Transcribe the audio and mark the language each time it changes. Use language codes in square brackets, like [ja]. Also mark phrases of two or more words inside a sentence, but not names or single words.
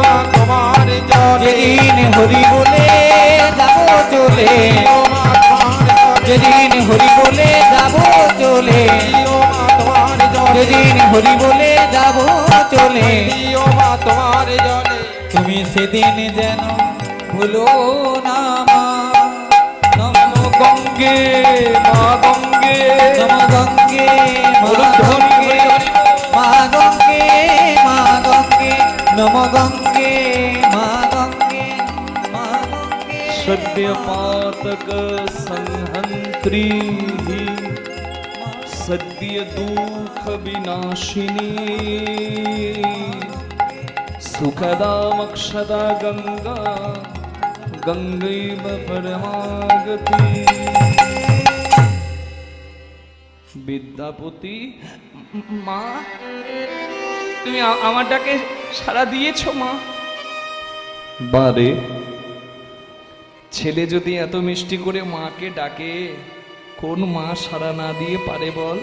[bn] তোমার যেদিন হরি বলে যাব চলে, যেদিন হরি বলে যাব চলে, যেদিন হরি বলে যাব চলে, তুমি সেদিন যেন ভুলো না মা। নম গঙ্গে মা গঙ্গে নম গঙ্গে মা হরি গঙ্গে, মা গঙ্গে মা গঙ্গে, নম গঙ্গে মা গঙ্গে, মা গঙ্গে। [sa] सद्य पातक संहंत्री सद्य दुख विनाशिनी सुखदा मक्षदा गंगा गंगैव परमागति। [bn] বিদ্যাপতি মা, তুমি আমার ডাকে সাড়া দিয়েছো মা? বারে, ছেলে যদি এত মিষ্টি করে মাকে ডাকে, কোন মা সাড়া না দিয়ে পারে বল?